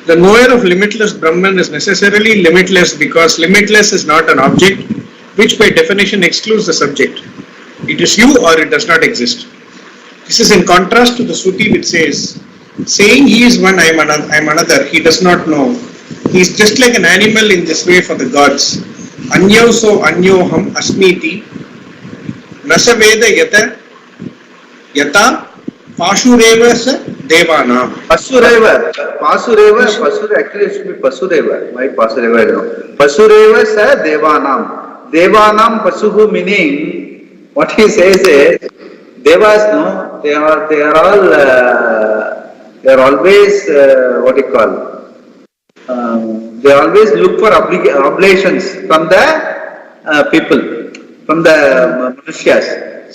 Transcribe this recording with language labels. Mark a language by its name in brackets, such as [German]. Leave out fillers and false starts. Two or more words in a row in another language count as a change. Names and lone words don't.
[English] The knower of limitless Brahman is necessarily limitless because limitless is not an object, which by definition excludes the subject. It is you or it does not exist. This is in contrast to the Shruti which says, saying he is one, I am another, he does not know. He is just like an animal in this way for the gods. [Sanskrit] Anyoso anyoham asmiti nasaveda yata Pashureva sa devana. [English] Pasureva actually it should be Pasureva. Why Pasureva? I don't know. [Sanskrit] Pasureva sa devanam. Devanam Pasuhu [English] meaning, what he says is, Devas, no, they are always, what do you call, they always look for oblations from the people, from the Manusyas.